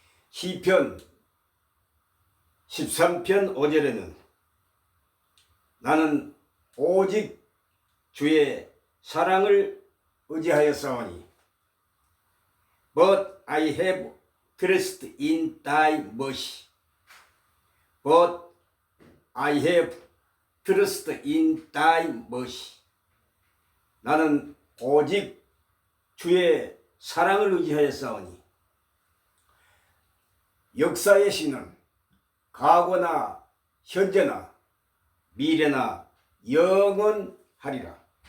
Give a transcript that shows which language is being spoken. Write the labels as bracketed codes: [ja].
[ko] 시편 13편 5절에는 나는 오직 주의 사랑을 의지하였사오니 But I have trusted in thy mercy. [en] But I have trusted in thy mercy. [ko] 나는 오직 주의 사랑을 의지하였사오니 역사의 신은 과거나 현재나 미래나 영원하리라.